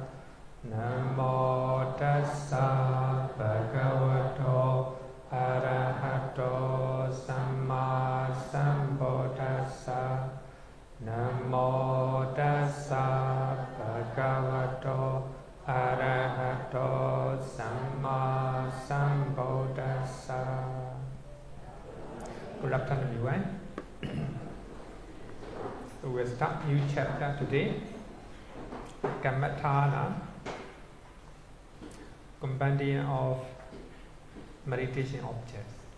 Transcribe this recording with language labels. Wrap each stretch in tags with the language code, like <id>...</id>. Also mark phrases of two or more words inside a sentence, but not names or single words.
<pi>Namo tassa bhagavato arahato samma sambuddhassa. Namo tassa bhagavato arahato samma sambuddhassa.</pi> <en>Good afternoon, everyone. So we'll start new chapter today. Kammatthana, Compendium of meditation objects.</en>